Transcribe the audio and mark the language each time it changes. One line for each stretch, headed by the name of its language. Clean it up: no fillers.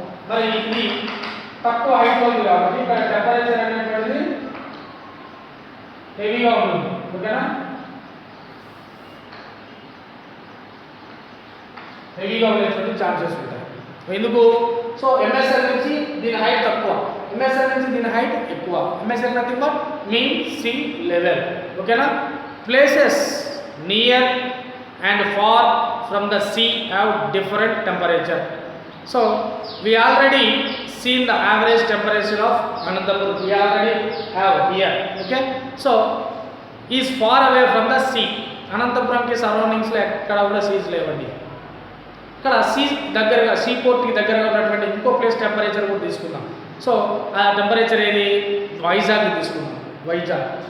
Telugu: మరి ఇది తక్కువ హైట్లో ఉంది కాబట్టి ఇక్కడ టెంపరేచర్ అనేటువంటిది హెవీగా ఉంటుంది. ఓకేనా, హెవీగా ఉండేటువంటి ఛాన్సెస్ ఉంటాయి. ఎందుకు? సో MSL నుంచి దీని హైట్ తక్కువ, MSL నుంచి దీని హైట్ ఎక్కువ.
English: MSL nothing but mean sea level. ఓకేనా, places near and far from the sea have different temperature. So we already seen the average temperature of Anantapur. We already have here. Okay, so is far away from the sea.
Telugu: Anantapur ki surroundings lo ekkada kuda seas levandi. ఇక్కడ see దగ్గరగా see పోర్ట్కి దగ్గరగా ఉన్నటువంటి ఇంకో place temperature కూడా తీసుకుందాం. So ఆ temperature ఏది? వైజాగ్ తీసుకుందాం. వైజాగ్